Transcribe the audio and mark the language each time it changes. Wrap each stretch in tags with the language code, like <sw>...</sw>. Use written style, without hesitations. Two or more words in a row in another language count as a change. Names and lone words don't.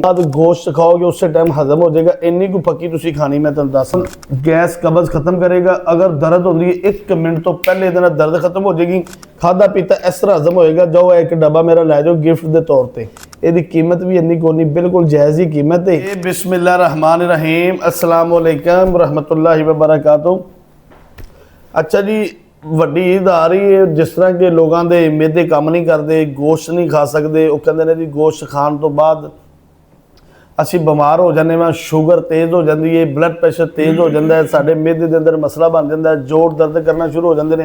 <pa>ਬਾਅਦ ਗੋਸ਼ਤ ਖਾਓਗੇ ਉਸੇ ਟਾਈਮ ਹਜ਼ਮ ਹੋ ਜਾਏਗਾ। ਇੰਨੀ ਕੁ ਫੱਕੀ ਤੁਸੀਂ ਖਾਣੀ, ਮੈਂ ਤੁਹਾਨੂੰ ਦੱਸਾਂ, ਗੈਸ ਕਬਜ਼ ਖਤਮ ਕਰੇਗਾ। ਅਗਰ ਦਰਦ ਹੁੰਦੀ ਹੈ 1 ਮਿੰਟ ਤੋਂ ਪਹਿਲੇ ਇਹਦੇ ਨਾਲ ਦਰਦ ਖਤਮ ਹੋ ਜਾਏਗੀ। ਖਾਦਾ ਪੀਤਾ ਇਸ ਤਰ੍ਹਾਂ ਹਜ਼ਮ ਹੋਏਗਾ। ਜਾਓ ਇੱਕ ਡੱਬਾ ਮੇਰਾ ਲੈ ਜਾਓ ਗਿਫਟ ਦੇ ਤੌਰ ਤੇ। ਇਹਦੀ ਕੀਮਤ ਵੀ ਇੰਨੀ ਕੋਈ ਨਹੀਂ, ਬਿਲਕੁਲ ਜਾਇਜ਼ ਹੀ ਕੀਮਤ ਹੈ।</pa> <ar>بسم الله الرحمن الرحيم، السلام عليكم ورحمة الله وبركاته.</ar> <pa>अच्छा जी, ਵੱਡੀ ਈਦ ਆ ਰਹੀ ਹੈ। ਜਿਸ ਤਰ੍ਹਾਂ ਕਿ ਲੋਕਾਂ ਦੇ ਮਿਹਦੇ ਕੰਮ ਨਹੀਂ ਕਰਦੇ, ਗੋਸ਼ਤ ਨਹੀਂ ਖਾ ਸਕਦੇ, ਉਹ ਕਹਿੰਦੇ ਨੇ ਜੀ ਗੋਸ਼ਤ ਖਾਣ ਤੋਂ ਬਾਅਦ ਅਸੀਂ ਬਿਮਾਰ ਹੋ ਜਾਂਦੇ ਹਾਂ, ਸ਼ੂਗਰ ਤੇਜ਼ ਹੋ ਜਾਂਦੀ ਹੈ,</pa> <en>blood pressure</en> <pa>ਤੇਜ਼ ਹੋ ਜਾਂਦਾ ਹੈ, ਸਾਡੇ ਮਿਹਦੇ ਦੇ ਅੰਦਰ ਮਸਲਾ ਬਣ ਜਾਂਦਾ ਹੈ, ਜੋੜ ਦਰਦ ਕਰਨਾ ਸ਼ੁਰੂ ਹੋ ਜਾਂਦੇ ਨੇ।</pa>